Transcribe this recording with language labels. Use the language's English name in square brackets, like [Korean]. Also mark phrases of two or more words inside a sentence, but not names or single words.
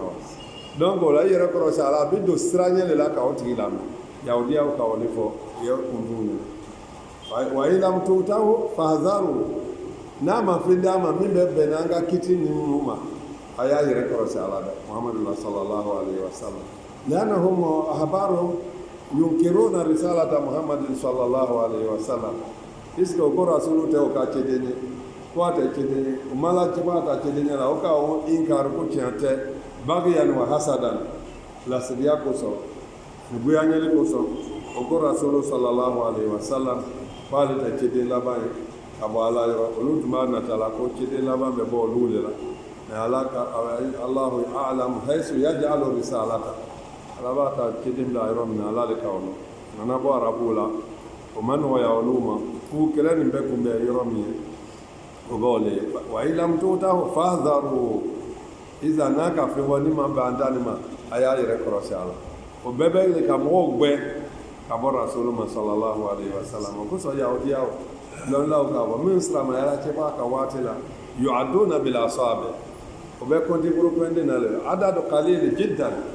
[Bambara] wa donc o la i yɛrɛ kɔrɔsi a la a bɛ don siraɲɛ de la k'aw tigi lamɛn yahudiyaw ka o de fɔ i ye kuntu ɲini [Arabic] وإن لم تؤتوه فاحذروا [Bambara] n'a ma fɛn d'a ma min bɛ bɛn n'an ka kiti ninnu ma a y'a yɛrɛ kɔlɔsi ala dɛ muhamadu [Arabic] صلى الله عليه وسلم لأنهم أحبارهم ينكرون رسالة محمد صلى الله عليه وسلم [Bambara] puisque o ko rasulu tɛ o ka cɛden ye ko a tɛ cɛden ye o ma la cɛba ta cɛden ye la o ka o inkari ko tiɲɛ tɛ [Arabic] بغيا وحسدا [Bambara] lasiriya kosɔn nuguyaɲɛli kosɔn o ko rasulu [Arabic] صلى الله عليه وسلم [Bambara] k'ale tɛ cɛden laban ye ka bɔ ala yɔrɔ olu tun b'a nata la ko cɛden laban bɛ bɔ olu de la mɛ ala ka [Arabic] الله أعلم حيث يجعل رسالته [Bambara] ala b'a ta cɛden bila yɔrɔ min na ala de ka o dɔn nana bɔ arabuw la o ma nɔgɔya olu ma k'u kɛlɛ nin bɛ kun bɛ yɔrɔ min ye o b'o le ye [Arabic] وإن لم تؤتوه فاحذروا [Bambara] iza n'a ka fɛn fɔ ni ma bɛn an ta nin ma a y'a yɛrɛ kɔlɔsi a la o bɛɛ bɛ ka mɔgɔw gbɛ ka bɔ rasulu ma [Arabic] صلى الله عليه وسلم [Bambara] o kosɔn yahudiyaw lɔnlaw k'a fɔ min silamɛyara cɛba ka waati la [Arabic] يعدون بالأصابع [Bambara] o bɛ kɔnti burukɛnde na le [Arabic] عدد قليل جدا